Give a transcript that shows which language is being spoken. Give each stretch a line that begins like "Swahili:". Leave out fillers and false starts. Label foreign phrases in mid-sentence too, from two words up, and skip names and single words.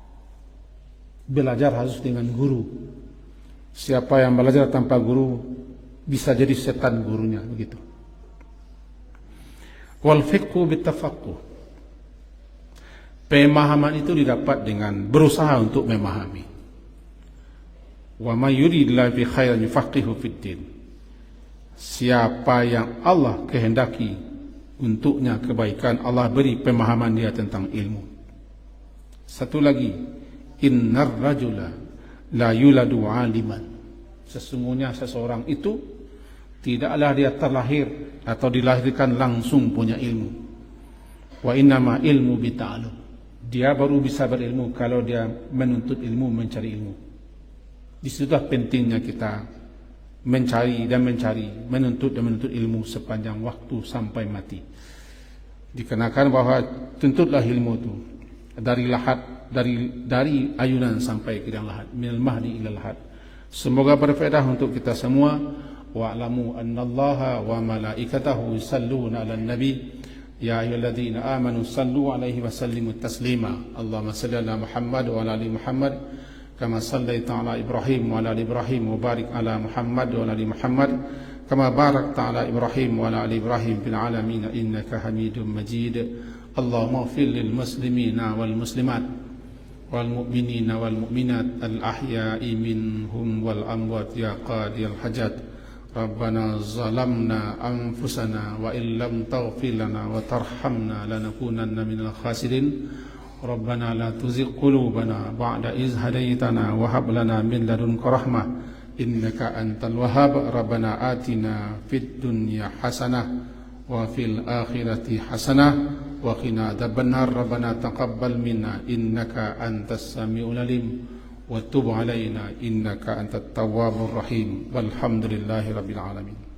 Indonesian: Belajar harus dengan guru. Siapa yang belajar tanpa guru, bisa jadi setan gurunya, begitu.
Arabic: والفقه بالتفقه.
Indonesian: Pemahaman itu didapat dengan berusaha untuk memahami.
Arabic: ومن يرد الله به خيرا يفقهه في الدين.
Indonesian: Siapa yang Allah kehendaki untuknya kebaikan, Allah beri pemahaman dia tentang ilmu. Satu lagi,
Arabic: إن الرجل لا يولد عالما.
Indonesian: Sesungguhnya seseorang itu tidaklah dia terlahir atau dilahirkan langsung punya ilmu.
Arabic: وإنما العلم بالتعلم.
Indonesian: Dia baru bisa berilmu kalau dia menuntut ilmu, mencari ilmu. Disitulah pentingnya kita mencari dan mencari, menuntut dan menuntut ilmu sepanjang waktu sampai mati. Dikenakan bahwa tuntutlah ilmu itu dari lahat, dari ayunan sampai ke lahat,
Arabic: من المهد إلى اللحد.
Indonesian: Semoga berfaedah untuk kita semua.
Arabic: واعلموا أن الله وملائكته يصلون على النبي يا أيها الذين آمنوا صلوا عليه وسلموا تسليما. اللهم صل على محمد وعلى آل محمد كما صليت على إبراهيم وعلى آل إبراهيم وبارك على محمد وعلى آل محمد كما باركت على إبراهيم وعلى آل إبراهيم في العالمين إنك حميد مجيد. اللهم اغفر للمسلمين والمسلمات والمؤمنين والمؤمنات الأحياء منهم والأموات يا قاضي الحاجات. ربنا ظلمنا أنفسنا وإن لم تغفر لنا وترحمنا لنكونن من الخاسرين. ربنا لا تزغ قلوبنا بعد إذ هديتنا وهب لنا من لدنك رحمة إنك أنت الوهاب. ربنا آتنا في الدنيا حسنة وفي الآخرة حسنة وقنا عذاب النار. ربنا تقبل منا إنك أنت السميع العليم وتب علينا إنك أنت التواب الرحيم. والحمد لله رب العالمين.